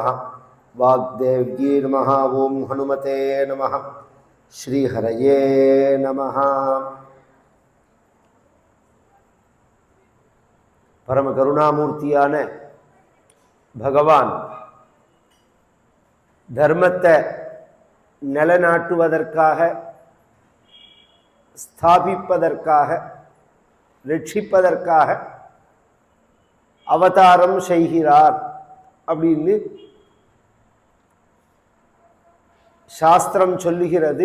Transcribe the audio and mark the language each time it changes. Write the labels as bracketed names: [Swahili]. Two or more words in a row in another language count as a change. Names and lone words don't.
[Sanskrit] वाग्देव्यै नमः। ओम हनुमते नमः। श्री हरये नमः। [Tamil] பரம கருணாமூர்த்தியான பகவான் தர்மத்தை நிலைநாட்டுவதற்காக ஸ்தாபிப்பதற்காக ரட்சிப்பதற்காக அவதாரம் செய்கிறார் அப்படின்னு சாஸ்திரம் சொல்லுகிறது.